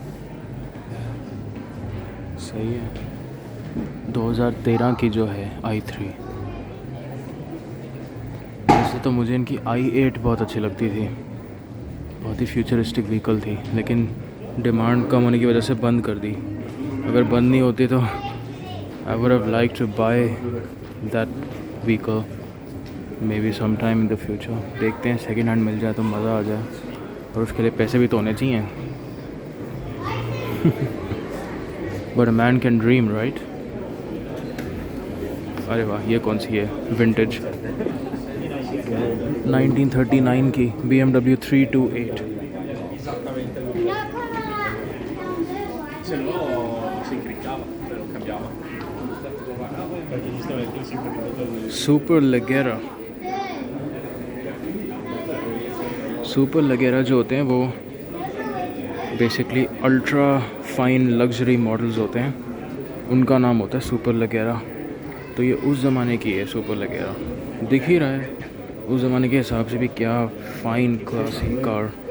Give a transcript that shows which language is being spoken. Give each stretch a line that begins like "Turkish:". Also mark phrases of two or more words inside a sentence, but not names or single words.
Hindi: सही है, 2013 की जो है i3। वैसे तो मुझे इनकी i8 बहुत अच्छी लगती थी, बहुत ही
English: futuristic vehicle
Hindi: थी, लेकिन डिमांड कम होने की वजह से बंद कर दी।
English: अगर बंद नहीं होती तो I would have like to buy that vehicle maybe some time in the future.
Hindi: देखते हैं,
English: second hand
Hindi: मिल जाए तो मज़ा आ जाए, और उसके लिए पैसे भी तो होने चाहिए।
English: But a man can dream, right?
Hindi: अरे वाह, ये कौन सी है? विंटेज 1939 की BMW 328।
Italian: Se no si incriccava, se lo cambiava. Perché giustamente il sincronizzato
Hindi: सुपर लगेरा। सुपर लगेरा जो होते हैं वो
English: basically ultra fine luxury models
Hindi: होते हैं, उनका नाम होता है सुपर लगेरा। तो ये उस ज़माने की है सुपर लगेरा, दिख ही रहा है उस ज़माने के हिसाब से भी क्या
English: fine classy car.